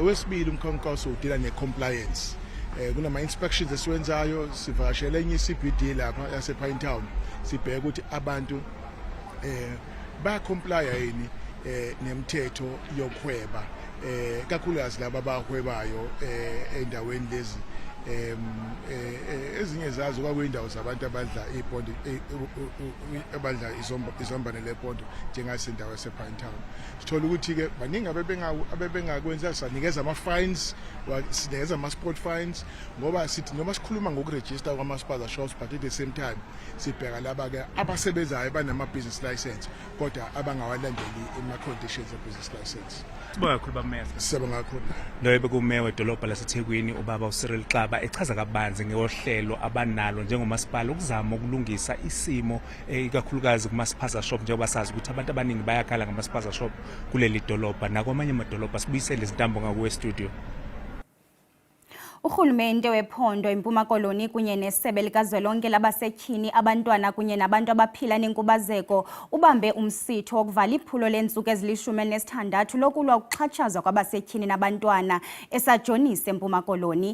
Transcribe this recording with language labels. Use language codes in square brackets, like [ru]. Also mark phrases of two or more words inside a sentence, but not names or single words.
[zu] Wesibili umkhankaso udila ne-compliance. Kunama inspections esiwenzayo, sivakashele enye CBD lapha yase Pinetown sibheke ukuthi abantu bayakomplya yini nemithetho yokuhweba, kakhulukazi laba abahwebayo endaweni lezi ezinye zazo kwakuyindawo zabantu abadla ipondo abadla izombane lepondo njengasendawo yasePinetown. Sithola ukuthi ke baningi abebengakwenza, sanikeza ama-fines, sinikeza ama- [en] sport fines [zu] ngoba sithi noma sikhuluma ngokuregister kwama- [en] spaza shops but at the same time [zu] sibheka laba ke abasebenzayo banama- [en] business license [zu] kodwa abangawalandeli ama-conditions e- [en] business license. [zu] Sibonga kakhulu bameya. Sibonga kakhulu. Lo bekumeya wedolobha laseThekwini ubaba uCyril Xaba echaza kabanzi ngehlelo abanalo njengomasipala ukuzama ukulungisa isimo ikakhulukazi kuma- [en] spaza shop [zu] njengoba sazi ukuthi abantu abaningi bayakhala ngama- [en] spaza shop [zu] kuleli dolobha nakwamanye amadolobha. Sibuyisele izintambo ngakuwe studio. [xh] Uhulumende wephondo eMpuma Koloni kunye nesebe likazwelonke labasetyhini abantwana kunye nabantu abaphila nenkubazeko ubambe umsitho wokuvala iphulo lentsuku ezili-16 lokulwa ukuxhatshazwa kwabasetyhini nabantwana esajonise eMpuma Koloni.